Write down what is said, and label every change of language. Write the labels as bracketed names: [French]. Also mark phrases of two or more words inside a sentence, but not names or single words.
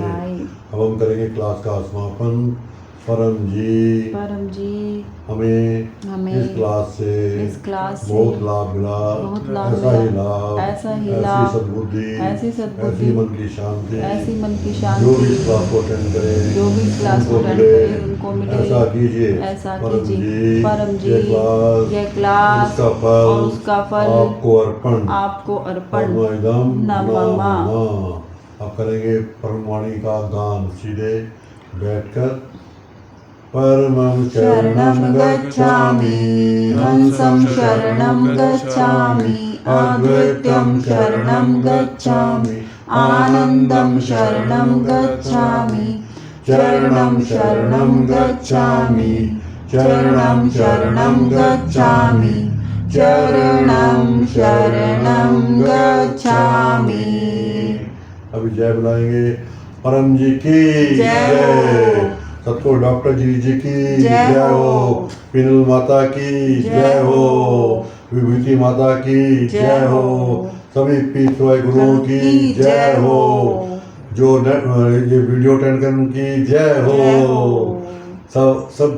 [Hindi] अब हम करेंगे क्लास का समापन। परम जी हमें इस क्लास से बहुत लाभ मिला, ऐसा ही लाभ, ऐसी सद्बुद्धि, ऐसी मन की शांति, जो भी इस क्लास को अटेंड करे उनको मिले, ऐसा कीजिए। परम जी ये क्लास और उसका फल आपको अर्पण। नमः। अब करेंगे परमवाणी का गान सीधे बैठकर। [Sanskrit] परमं शरणं गच्छामि, हंसं शरणं गच्छामि, अद्वैतं शरणं गच्छामि, आनन्दं शरणं गच्छामि, चरणं शरणं गच्छामि, चरणं शरणं गच्छामि, चरणं शरणं गच्छामि। [Hindi] अभी जय बुलाएंगे। परम जी की जय हो, सतगुरु डॉक्टर जी की जय हो, पिनल माता की जय हो, विभूति माता की जय हो, सभी पीठ वाले गुरुओं की जय हो, जो ये वीडियो अटेंड करने की जय हो, सब